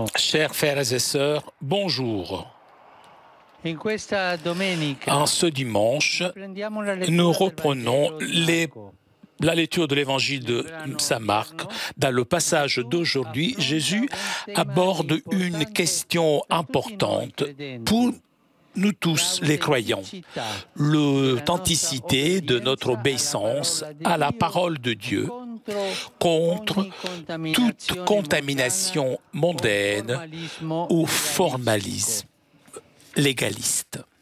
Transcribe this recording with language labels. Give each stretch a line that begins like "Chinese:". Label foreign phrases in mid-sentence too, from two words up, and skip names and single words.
French: Chers frères et sœurs, bonjour.
Italian: In questa domenica,
French: En ce dimanche, nous reprenons la lecture de l'évangile de Saint Marc. Dans le passage d'aujourd'hui, Jésus aborde une question importante pour nous tous les croyants, l'authenticité de notre obéissance à la parole de Dieu contre toute contamination mondaine ou formalisme légaliste.